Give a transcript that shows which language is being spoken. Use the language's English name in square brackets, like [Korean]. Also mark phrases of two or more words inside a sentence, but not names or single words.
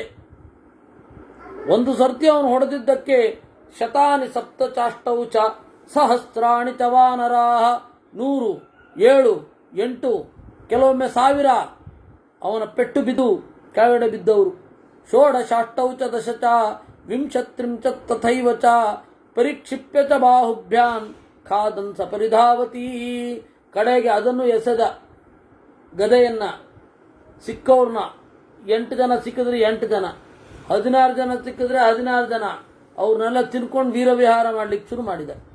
[Kannada] ಒಂದು ಸರ್ತಿ ಅವನು ಹೊಡೆದಿದ್ದಕ್ಕೆ [Sanskrit] ಶತಾನಿ ಸಪ್ತಚಾಷ್ಟೌ ಚ ಸಹಸ್ರಾಣಿ ಚ ವಾನರಾಹ, [Kannada] 100, 7, 8, ಕೆಲವೊಮ್ಮೆ 1000 ಅವನ ಪೆಟ್ಟು ಬಿದ್ದು ಕೆಳಗಡೆ ಬಿದ್ದವರು. [Sanskrit] ಷೋಡಶಾಷ್ಟೌ ಚ ದಶ ಚ ವಿಂಶತ್ರಿಂಶತ್ ತಥೈವ ಚ ಪರಿಕ್ಷಿಪ್ಯ ಚ ಬಾಹುಭ್ಯಾನ್ ಖಾದನ್ ಸ ಪರಿಧಾವತಿ. [Kannada] ಕಡೆಗೆ ಅದನ್ನು ಎಸೆದ ಗದೆಯನ್ನ, ಸಿಕ್ಕವ್ರನ್ನ 8 ಜನ ಸಿಕ್ಕಿದ್ರೆ 8 ಜನ, 16 ಜನ ಸಿಕ್ಕಿದ್ರೆ 16 ಜನ, ಅವ್ರನ್ನೆಲ್ಲ ತಿನ್ಕೊಂಡು ವೀರವಿಹಾರ ಮಾಡ್ಲಿಕ್ಕೆ ಶುರು ಮಾಡಿದ.